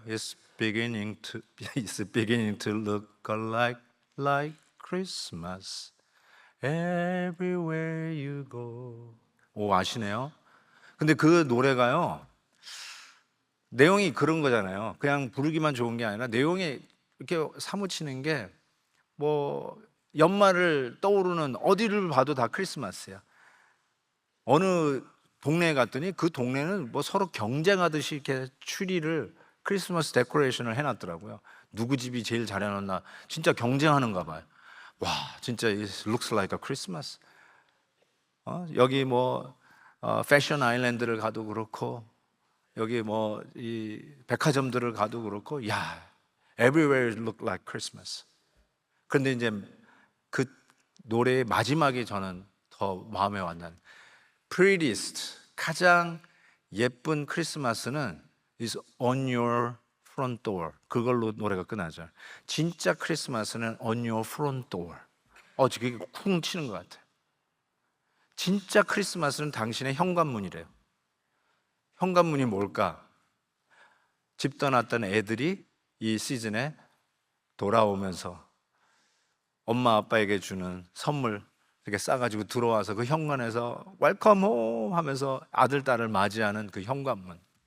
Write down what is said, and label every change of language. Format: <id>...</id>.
<en>It's beginning to look like Christmas. Everywhere you go.</en> <ko>오, 아시네요? 근데 그 노래가요, 내용이 그런 거잖아요. 그냥 부르기만 좋은 게 아니라 내용이 이렇게 사무치는 게 뭐 연말을 떠오르는 어디를 봐도 다 크리스마스야. 어느 동네에 갔더니 그 동네는 뭐 서로 경쟁하듯이 이렇게 추리를 크리스마스 데코레이션을 해놨더라고요. 누구 집이 제일 잘 해놨나 진짜 경쟁하는가 봐요. 와, 진짜</ko> <en>it looks like a Christmas.</en> <ko>여기 뭐 패션 아일랜드를 가도 그렇고 여기 뭐 이 백화점들을 가도 그렇고 야,</ko> <en>everywhere look like Christmas.</en> <ko>그런데 이제 그 노래의 마지막에 저는 더 마음에 와닿는 prettiest 가장 예쁜 크리스마스는</ko> <en>is on your front door.</en> <ko>그걸로 노래가 끝나죠. 진짜 크리스마스는</ko> <en>on your front door.</en> <ko>그게 쿵 치는 것 같아요. 진짜 크리스마스는 당신의 현관문이래요. 현관문이 뭘까? 집 떠났던 애들이 이 시즌에 돌아오면서 엄마 아빠에게 주는 선물 이렇게 싸가지고 들어와서 그 현관에서 웰컴 홈 하면서 아들 딸을 맞이하는 그 현관문.</ko>